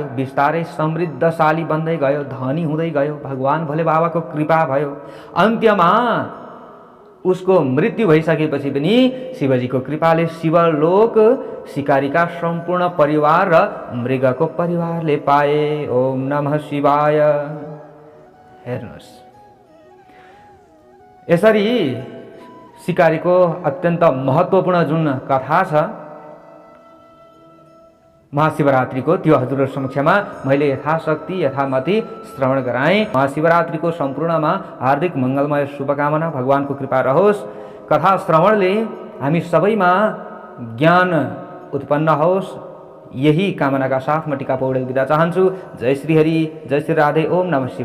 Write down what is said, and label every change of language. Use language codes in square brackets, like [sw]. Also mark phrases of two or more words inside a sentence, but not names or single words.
[ne] बिस्तारै समृद्धशाली बन्दै गयो, धनी हुँदै गयो। भगवान भोले बाबाको कृपा भयो। अन्त्यमा उसको मृत्यु भइसकेपछि पनि शिवजीको कृपाले शिवलोक शिकारीका सम्पूर्ण परिवार र मृगको परिवारले पाए। [sa] ओम नमः शिवाय। [ne] हेर्नुहोस्, यसरी शिकारीको अत्यन्त महत्त्वपूर्ण जुन कथा छ महाशिवरात्रिको, त्यो हजुरहरु समक्षमा मैले यथाशक्ति यथामति श्रवण गराएँ। महाशिवरात्रिको सम्पूर्णमा हार्दिक मङ्गलमय शुभकामना, भगवानको कृपा रहोस्। कथा श्रवणले हामी सबैमा ज्ञान उत्पन्न होस्, यही कामनाका साथ म टिका पौडेल बिदा चाहन्छु। [sa] जय श्री हरि, जय श्री राधे। ओम नमः शिवाय।